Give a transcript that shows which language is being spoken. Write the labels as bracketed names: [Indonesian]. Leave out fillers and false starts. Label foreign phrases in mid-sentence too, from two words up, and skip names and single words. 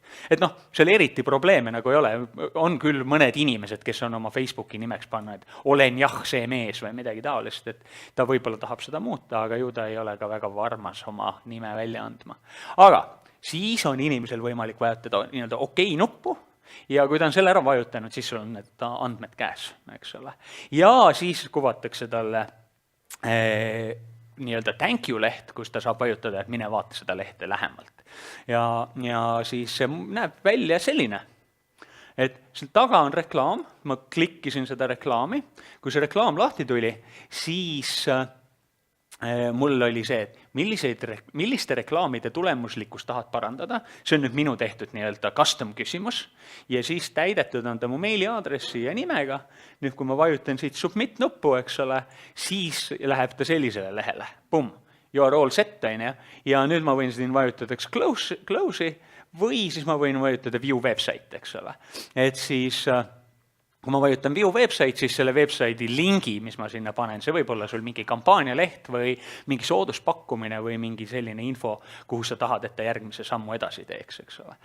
[Estonian] Et noh, seal eriti probleeme nagu ei ole, on küll mõned inimesed, kes on oma Facebooki nimeks pannud, olen jah see mees või midagi taolist, et ta võib-olla tahab seda muuta, aga ju ta ei ole ka väga varmas oma nime välja andma. Aga siis on inimesel võimalik vajutada nii-öelda okei nuppu ja kui ta on selle ära vajutanud, siis sul on need andmed käes, eks ole. Ja siis kuvatakse talle nii-öelda [English] thank you [Estonian] leht, kus ta saab vajutada, et mine vaata seda lehte lähemalt. Ja siis see näeb välja selline, et seal taga on reklaam, ma klikkisin seda reklaami, kui see reklaam lahti tuli, siis mul oli see, et milliste reklaamide tulemuslikkust tahad parandada, see on nüüd minu tehtud nii-öelda custom küsimus ja siis täidetud on ta mu meiliaadressi ja nimega. Nüüd kui ma vajutan siit submit nuppu, eks ole, siis läheb ta sellisele lehele. [English] Pum, you are all set, [Estonian] ja nüüd ma võin siin vajutada close'i või siis ma võin vajutada [English] view website, [Estonian] eks ole. Et siis kui ma vajutan [English] view website, [Estonian] siis selle website'i lingi, mis ma sinna panen, see võib olla sul mingi kampaanialeht või mingi sooduspakkumine või mingi selline info, kuhu sa tahad, et ta järgmise sammu edasi teeks, eks ole.